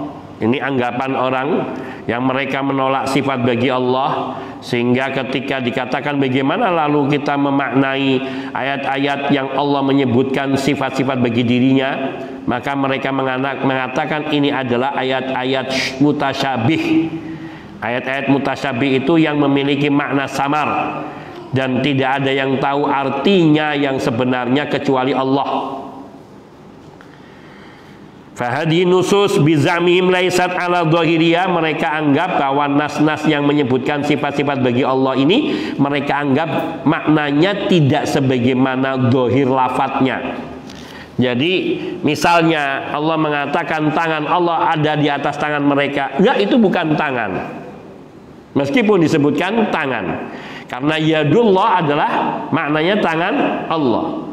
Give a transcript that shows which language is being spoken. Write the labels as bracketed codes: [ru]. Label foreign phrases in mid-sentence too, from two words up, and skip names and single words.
[id] Ini anggapan orang yang mereka menolak sifat bagi Allah, sehingga ketika dikatakan bagaimana lalu kita memaknai ayat-ayat yang Allah menyebutkan sifat-sifat bagi dirinya, maka mereka mengatakan ini adalah ayat-ayat mutasyabih. Ayat-ayat mutasyabih itu yang memiliki makna samar dan tidak ada yang tahu artinya yang sebenarnya kecuali Allah. [ar] فهذه النصوص بزعمهم ليست على ظاهرية, [id] mereka anggap bahwa nas-nas yang menyebutkan sifat-sifat bagi Allah ini, mereka anggap maknanya tidak sebagaimana dhahir lafadznya. Jadi misalnya Allah mengatakan tangan Allah ada di atas tangan mereka, enggak, itu bukan tangan meskipun disebutkan tangan, karena yadullah adalah maknanya tangan Allah.